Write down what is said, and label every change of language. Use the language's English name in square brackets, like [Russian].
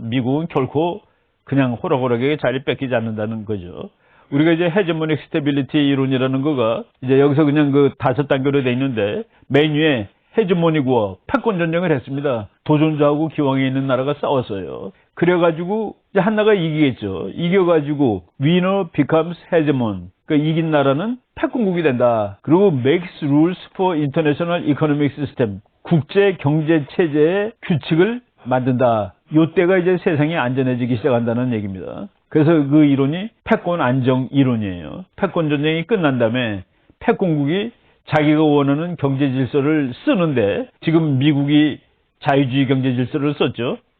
[Korean] 미국은 결코 그냥 호락호락하게 자리 뺏기지 않는다는 거죠. 우리가 이제 헤제모닉 스테빌리티 이론이라는 거가 이제 여기서 그냥 5단계로 돼 있는데, 맨 위에 헤제모닉 워, 패권 전쟁을 했습니다. 도전자하고 기왕에 있는 나라가 싸웠어요. 그래가지고 이제 하나가 이기겠죠. 이겨가지고 [English] winner becomes hegemon. [Korean] 그러니까 이긴 나라는 패권국이 된다. 그리고 [English] makes rules for international economic system. [Korean] 국제 경제 체제의 규칙을 만든다. 요때가 이제 세상이 안전해지기 시작한다는 얘기입니다. 그래서 그 이론이 패권 안정 이론이에요. 패권 전쟁이 끝난 다음에 패권국이 자기가 원하는 경제 질서를 쓰는데, 지금 미국이 자유주의 경제 질서를 썼죠.